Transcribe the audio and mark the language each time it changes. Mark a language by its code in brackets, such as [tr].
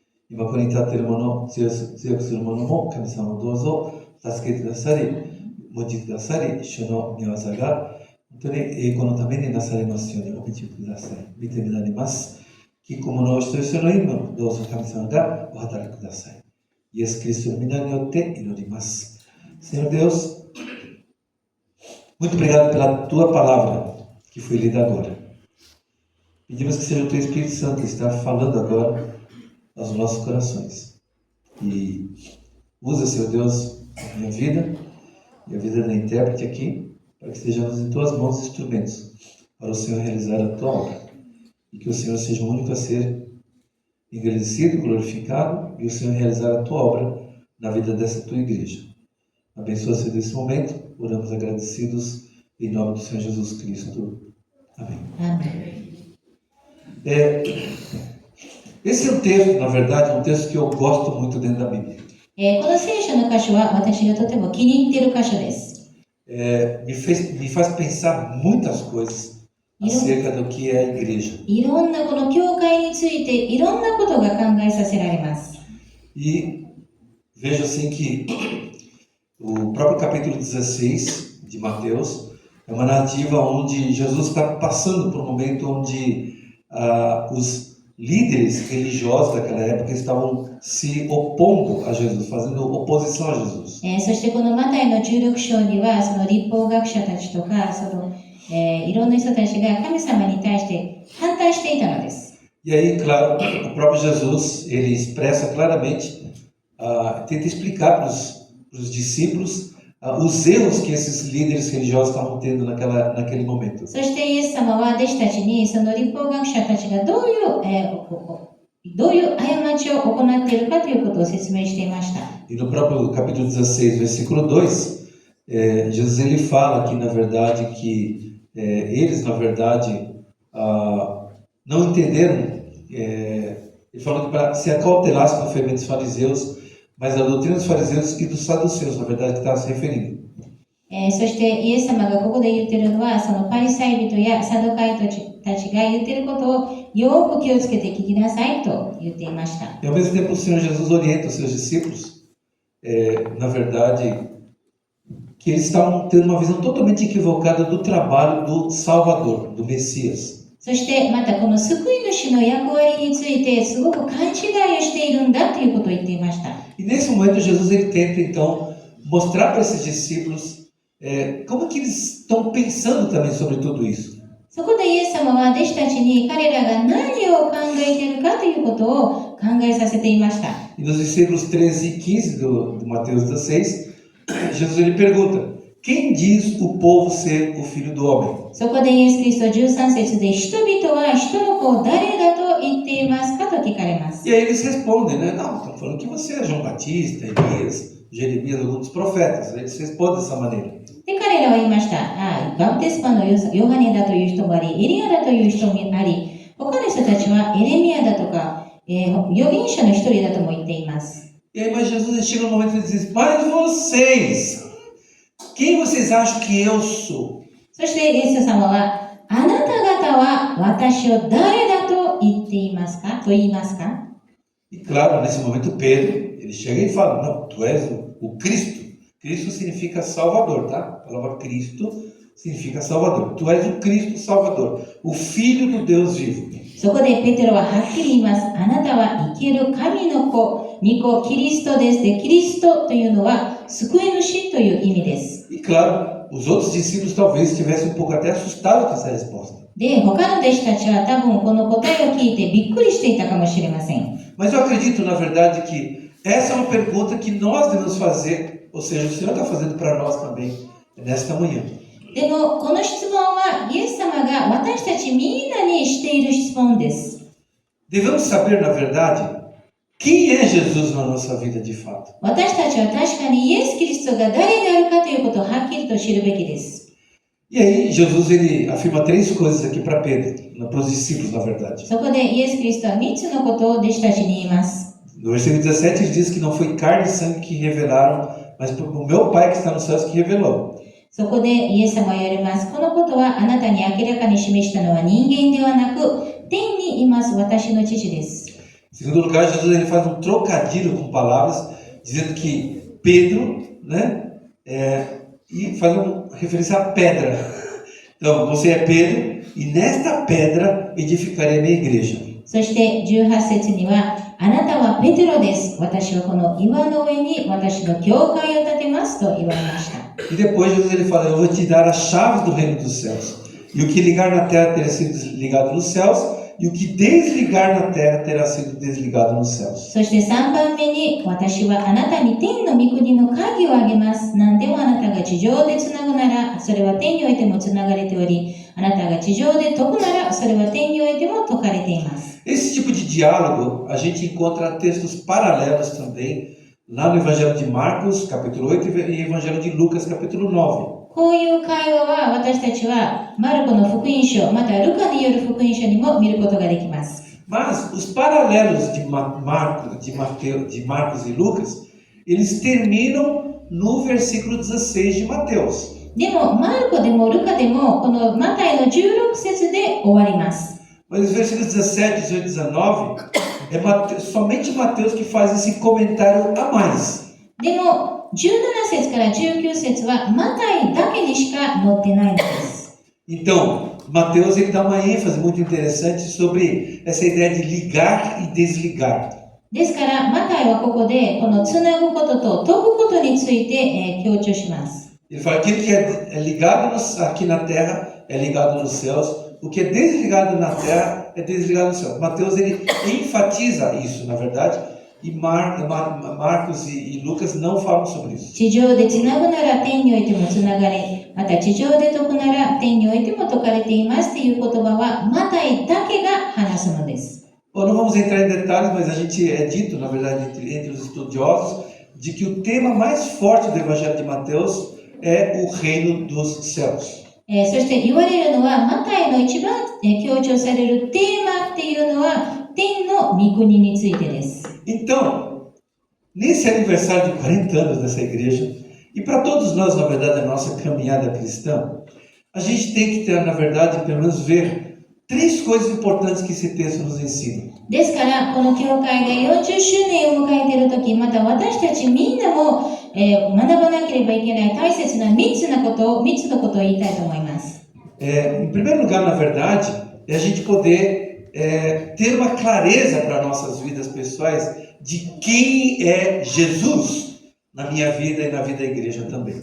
[ja] 今ここに立っている者、強くする者も神様をどうぞ助けてくださり、用いてくださり、主の御業が本当に栄光のためになされますようにお導きください。見てみられます。聞く者一人一人の意味をどうぞ神様がお働きください。イエス・キリストの皆によって祈ります。 [pt] Senhor Deus, muito obrigado pela tua palavra que foi lida agora. Pedimos que seja o teu Espírito Santo que está falando agora aos nossos corações. E usa, Senhor Deus, a minha vida e a vida da intérprete aqui, para que estejamos em tuas mãos instrumentos para o Senhor realizar a tua obra. E que o Senhor seja o único a ser engrandecido, glorificado, e o Senhor realizar a tua obra na vida dessa tua igreja. Abençoa-se desse momento, oramos agradecidos em nome do Senhor Jesus Cristo. Amém. Amém. Esse é um texto, na verdade, um texto que eu gosto muito dentro da Bíblia. [ja] この聖書の箇所は私がとても気に入っている箇所です。 [pt] Me faz pensar muitas coisas acerca do que é a igreja. [ja] いろんなこの教会についていろんなことが考えさせられます。 [pt] E vejo assim que o próprio capítulo 16 de Mateus é uma narrativa onde Jesus está passando por um momento onde os líderes religiosos daquela época estavam se opondo a Jesus, fazendo oposição a Jesus. [ja] そしてこのマタイの16章にはその立法学者たちとかいろんな人たちが神様に対して反対していたのです。 [pt] E aí, claro, o próprio Jesus, ele expressa claramente, tenta explicar para os discípulos os erros que esses líderes religiosos estavam tendo naquele momento. [ja] そしてイエス様は弟子たちにその立法学者たちがどういう過ちを行っているかということを説明していました。 [pt] E no próprio capítulo 16, versículo 2, Jesus ele fala que, na verdade, que eles, na verdade, não entenderam. Ele falou que para se acautelasse com a fervência dos fariseus, mas a doutrina dos fariseus e dos saduceus, na verdade, que está se referindo. [ja] そしてイエス様がここで言っているのは、そのパリサイ人やサドカイ人たちが言っていることをよく気をつけて聞きなさいと言っていました。 [pt] E ao mesmo tempo o Senhor Jesus orienta os seus discípulos, na verdade, que eles estavam tendo uma visão totalmente equivocada do trabalho do Salvador, do Messias. [ja] そしてまたこの救い主の役割についてすごく勘違いをしているんだということを言っていました。 [pt] E nesse momento Jesus ele tenta então mostrar para esses discípulos como que eles estão pensando também sobre tudo isso. [ja] そこでイエス様は弟子たちに彼らが何を考えているかということを考えさせていました。 [pt] E nos versículos 13 e 15 do Mateus 16, Jesus ele pergunta: quem diz o povo ser o filho do homem? [ja] そこでイエス・キリスト13節で人々は人の子を誰だと言っていますかと聞かれます。 [pt] E aí eles respondem, né? Não, estão falando que você é João Batista, Elias, Jeremias, alguns dos profetas. Eles respondem dessa maneira. [ja] で、彼らは言いました。バプテスマのヨハネだという人もあり、エリアだという人もあり、他の人たちはエレミアだとか、預言者の一人だとも言っています。 [pt] E aí, mas Jesus chega no momento e diz: mas vocês, quem vocês acham que eu sou? [ja] そしてイエス様は、あなた方は私を誰だと言っていますかと言いますか [pt] E claro, nesse momento Pedro, ele chega e fala: não, tu és o Cristo. Cristo significa Salvador, tá? A palavra Cristo significa Salvador. Tu és o Cristo Salvador, o Filho do Deus vivo. [ja] そこでペテロははっきり言います。あなたは生ける神の子、御子、キリストです。で、キリストというのは救い主という意味です。 [pt] E claro, os outros discípulos talvez estivessem um pouco até assustados com essa resposta. [ja] で、他の弟子たちは多分この答えを聞いてびっくりしていたかもしれません。 [pt] Mas eu acredito, na verdade, que essa é uma pergunta que nós devemos fazer, ou seja, o Senhor está fazendo para nós também nesta manhã. [ja] でも、この質問はイエス様が私たちみんなにしている質問です。 [pt] Devemos saber, na verdade, quem é Jesus na nossa vida de fato. [ja] 私たちは確かにイエス・キリストが誰であるかということをはっきりと知るべきです。 [pt] E aí, Jesus ele afirma três coisas aqui para Pedro, para os discípulos, na verdade. [ja] そこでイエス・キリストは3つのことを弟子たちに言います。 [pt] No versículo 17 ele diz que não foi carne e sangue que revelaram, mas o meu Pai que está nos céus que revelou. [ja] そこでイエス様は言われます。このことはあなたに明らかに示したのは人間ではなく、天にいます私の父です。 [pt] Em segundo lugar, Jesus ele faz um trocadilho com palavras, dizendo que Pedro, né, e faz uma referência à pedra. Então, você é Pedro, e nesta pedra edificarei a minha igreja. [ja] そして18節には、あなたはペテロです。私はこの岩の上に私の教会を建てますと言われました。 [pt] E depois Jesus ele fala: eu vou te dar as chaves do reino dos céus. E o que ligar na terra terá sido ligado nos céus, e o que desligar na terra terá sido desligado nos céus. [ja] そして3番目に、私はあなたに天の御国の鍵をあげます。何でもあなたが地上でつなぐなら、それは天においてもつながれており、あなたが地上で解くなら、それは天においても解かれています。 [pt] Esse tipo de diálogo a gente encontra textos paralelos também lá no Evangelho de Marcos, capítulo 8, e Evangelho de Lucas, capítulo 9. [ja] こういう会話は私たちはマルコの福音書、またルカによる福音書にも見ることができます。 [pt] Mas os paralelos de Marcos e Lucas, eles terminam no versículo 16 de Mateus. [ja] でも、マルコでもルカでも、このマタイの16節で終わります。 [pt] Mas os versículos 17, 18 e 19, somente Mateus que faz esse comentário a mais. [ja] でも、17節から19節はマタイだけにしか載ってないんです。 [pt] Então, Mateus ele dá uma ênfase muito interessante sobre essa ideia de ligar e desligar. [ja] ですから、マタイはここで、このつなぐことと解くことについて、強調します。 [pt] Ele fala que aquilo que é ligado aqui na terra é ligado nos céus. O que é desligado na terra é desligado no céu. Mateus ele enfatiza isso, na verdade, e Marcos e Lucas não falam sobre isso. [ja] 地上でつなぐなら天においてもつながれ、また地上で解くなら天においても解かれていますという言葉はマタイだけが話すのです。 [pt] Bom, não vamos entrar em detalhes, mas a gente é dito, na verdade, entre os estudiosos, de que o tema mais forte do Evangelho de Mateus é o reino dos céus. [ja] そして言われるのは、マタイの一番強調されるテーマっていうのは、天の御国についてです。 [pt] Então, nesse aniversário de 40 anos dessa igreja, e para todos nós, na verdade, a nossa caminhada cristã, a gente tem que ter, na verdade, pelo menos ver 3 coisas importantes que esse texto nos ensina. [ja] ですから、この教会が40周年を迎えているとき、また私たちみんなも、学ばなければいけない大切な3つのことを言いたいと思います。 [pt] Em primeiro lugar, na verdade, é a gente poder ter uma clareza para nossas vidas pessoais de quem é Jesus na minha vida e na vida da igreja também.